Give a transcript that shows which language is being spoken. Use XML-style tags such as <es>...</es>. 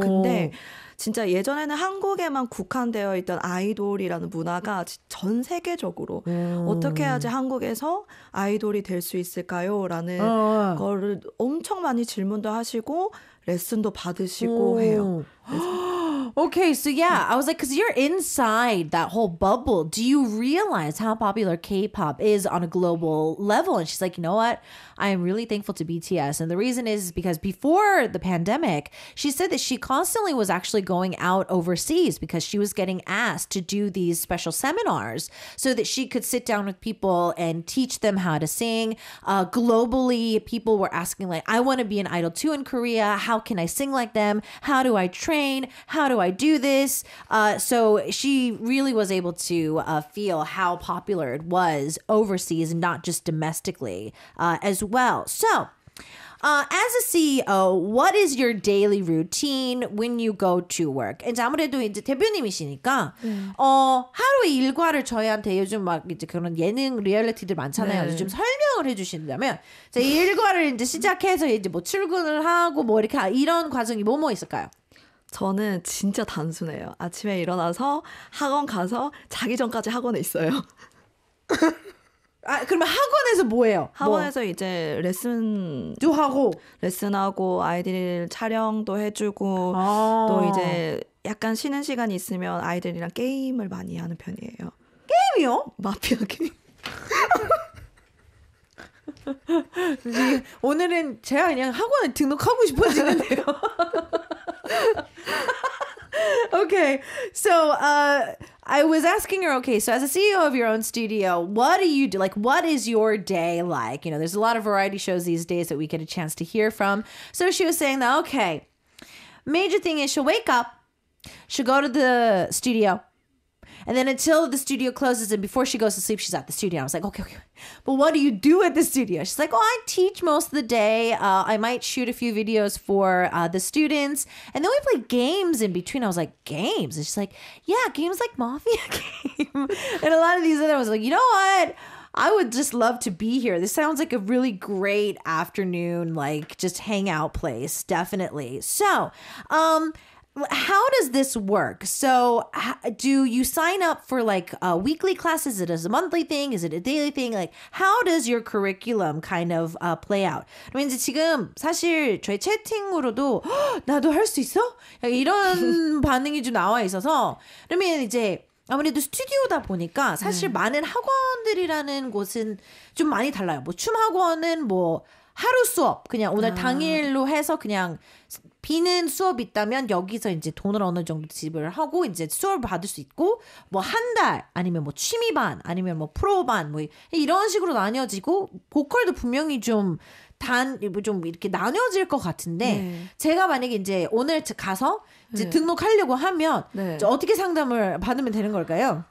<ko>근데 진짜 예전에는 한국에만 국한되어 있던 아이돌이라는 문화가 전 세계적으로 어떻게 해야지 한국에서 아이돌이 될 수 있을까요? 라는 거를 엄청 많이 질문도 하시고 레슨도 받으시고 해요.</ko> <en>Okay, so yeah, I was like, because you're inside that whole bubble. Do you realize how popular K-pop is on a global level? And she's like, you know what? I am really thankful to BTS. And the reason is because before the pandemic, she said that she constantly was actually going out overseas because she was getting asked to do these special seminars so that she could sit down with people and teach them how to sing. Globally, people were asking like, I want to be an idol too in Korea. How can I sing like them? How do I train? How do I do this? So she really was able to feel how popular it was overseas and not just domestically as well. So as a CEO, what is your daily routine when you go to work?</en> <ko>이제 아무래도 이제 대표님이시니까 하루의 일과를 저희한테 요즘 막 이제 그런 예능 리얼리티들 많잖아요. 그래서 좀 설명을 해주신다면 제 일과를 이제 시작해서 이제 뭐 출근을 하고 뭐 이렇게 이런 과정이 뭐 있을까요? 저는 진짜 단순해요. 아침에 일어나서 학원 가서 자기 전까지 학원에 있어요. 그러면 학원에서 뭐해요? 학원에서 이제 레슨도 하고 레슨하고 아이들 촬영도 해주고 또 이제 약간 쉬는 시간이 있으면 아이들이랑 게임을 많이 하는 편이에요. 게임이요? 마피아 게임. 오늘은 제가 그냥 학원에 등록하고 싶어지는데요.</ko> <en>Okay, so I was asking her, okay, so as a CEO of your own studio, what do you do? Like, what is your day like? You know, there's a lot of variety shows these days that we get a chance to hear from. So she was saying that, okay, major thing is she'll wake up, she'll go to the studio, and then until the studio closes and before she goes to sleep, she's at the studio. I was like, okay. But what do you do at the studio? She's like, I teach most of the day. I might shoot a few videos for the students. And then we play games in between. I was like, games? And she's like, yeah, games like Mafia Game. And a lot of these other ones, like, you know what? I would just love to be here. This sounds like a really great afternoon, like just hangout place. Definitely. So, how does this work? So do you sign up for like weekly classes? Is it a monthly thing? Is it a daily thing? Like how does your curriculum kind of play out?</en> <ko>그러면 이제 지금 사실 저희 채팅으로도 나도 할 수 있어? 이런 반응이 좀 나와 있어서 그러면 이제 아무래도 스튜디오다 보니까 사실 많은 학원들이라는 곳은 좀 많이 달라요. 뭐 춤 학원은 뭐 하루 수업 그냥 오늘 당일로 해서 그냥 비는 수업이 있다면 여기서 이제 돈을 어느 정도 지불을 하고 이제 수업을 받을 수 있고 뭐 한 달 아니면 뭐 취미반 아니면 뭐 프로반 뭐 이런 식으로 나뉘어지고 보컬도 분명히 좀 이렇게 나뉘어질 것 같은데 제가 만약에 이제 오늘 가서 이제 등록하려고 하면 어떻게 상담을 받으면 되는 걸까요?</ko>